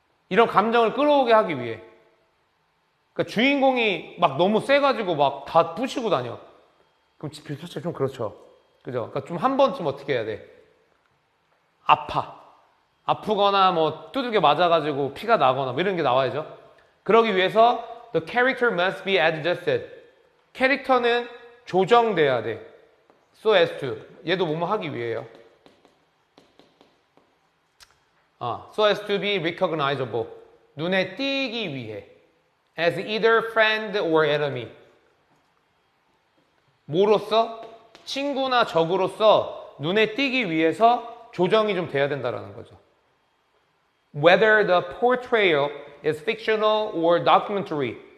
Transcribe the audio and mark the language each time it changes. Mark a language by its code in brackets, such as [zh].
[ko] 이런 감정을 끌어오게 하기 위해. 그러니까 주인공이 막 너무 세가지고 막 다 부시고 다녀. 그럼 사실 좀 그렇죠. 그죠? 그러니까 좀 한 번쯤 어떻게 해야 돼? 아프거나 뭐 두들겨 맞아가지고 피가 나거나 뭐 이런 게 나와야죠. 그러기 위해서 [en] the character must be adjusted. [ko] 캐릭터는 조정돼야 돼. [en] So as to. [ko] 얘도 뭐뭐 하기 위해요. [en] So as to be recognizable. [ko] 눈에 띄기 위해. [en] As either friend or enemy. [ko] 뭐로써? 친구나 적으로서 눈에 띄기 위해서 조정이 좀 돼야 된다는 거죠. [en] Whether the portrayal is fictional or documentary.